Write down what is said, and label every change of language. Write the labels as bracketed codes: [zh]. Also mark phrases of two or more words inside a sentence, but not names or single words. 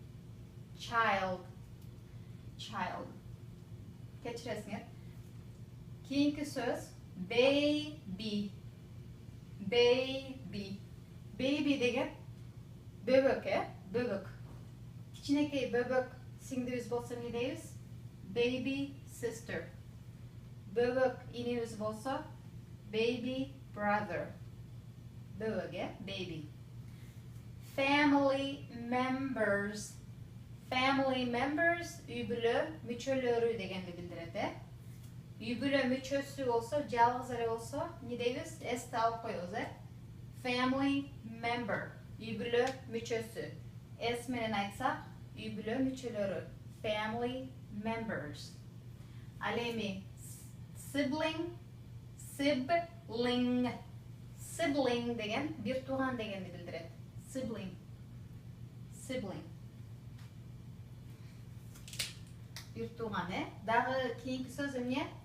[ky] Кечиресиңер. Кийинки сөз baby. Baby деген бөбөк, бөбөк. Кичинекей бөбөк сиңдибиз болсо эмне дейбиз? [en] Baby sister. [ky] Бөбөк инибиз болсо [en] baby brother. Бөбөк, baby. Family members. [ky] Үй бүлө мүчөлөрү дегенди билдирет, Үй бүлө мүчөсү болсо, жалгыз эле болсо, эмне дейбиз? Сти алып коебуз, [en] Family member. [ky] Үй бүлө мүчөсү. С менен айтсак, үй бүлө мүчөлөрү. [en] Family members. [ky] Ал эми sibling деген бир тууган дегенди билдирет. Sibling. Бир тууган, Дагы кийинки сөз эмне?